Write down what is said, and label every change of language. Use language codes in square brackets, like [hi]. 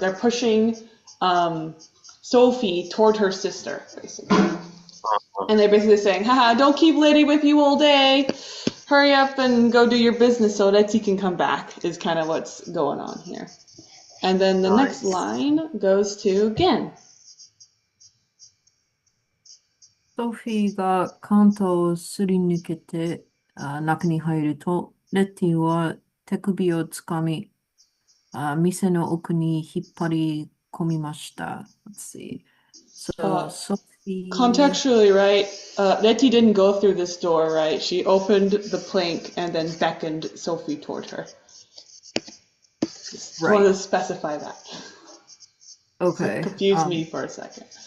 [en] They're pushing Sophie toward her sister, basically. And they're basically saying, haha, don't keep lady with you all day. Hurry up and go do your business so that he can come back, is kind of what's going on here. And then the next line goes to Gen. [ja] ソフィーがカウンターをすり抜けて中に入ると、レッティは手首をつかみ、店の奥に引っ張り込みました。 [en] Let's see. So, Sophie... Contextually, right? Letty didn't go through this door, right? She opened the plank and then beckoned Sophie toward her. Just wanted to specify that. Okay. It confused me for a second.